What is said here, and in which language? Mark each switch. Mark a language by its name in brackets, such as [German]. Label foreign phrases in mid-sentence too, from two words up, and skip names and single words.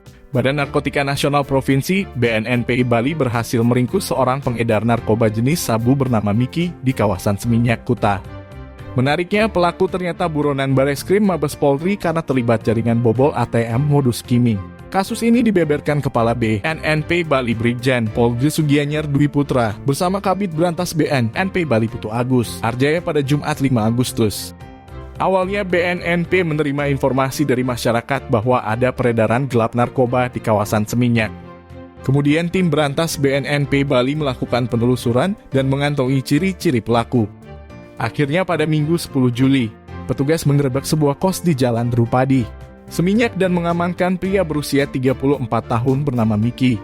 [Indonesian] Badan Narkotika Nasional Provinsi (BNNPI) Bali berhasil meringkus seorang pengedar narkoba jenis sabu bernama Miki di kawasan Seminyak, Kuta. Menariknya, pelaku ternyata buronan Bareskrim Mabes Polri karena terlibat jaringan bobol ATM modus skimming. Kasus ini dibeberkan Kepala BNNPI Bali Brigjen Pol Sugianyer Dwi Putra bersama Kabid Berantas BNNPI Bali Putu Agus Arjaya pada Jumat 5 Agustus. Awalnya BNNP menerima informasi dari masyarakat bahwa ada peredaran gelap narkoba di kawasan Seminyak. Kemudian tim berantas BNNP Bali melakukan penelusuran dan mengantongi ciri-ciri pelaku. Akhirnya pada Minggu 10 Juli, petugas mengerebek sebuah kos di Jalan Drupadi, Seminyak dan mengamankan pria berusia 34 tahun bernama Miki.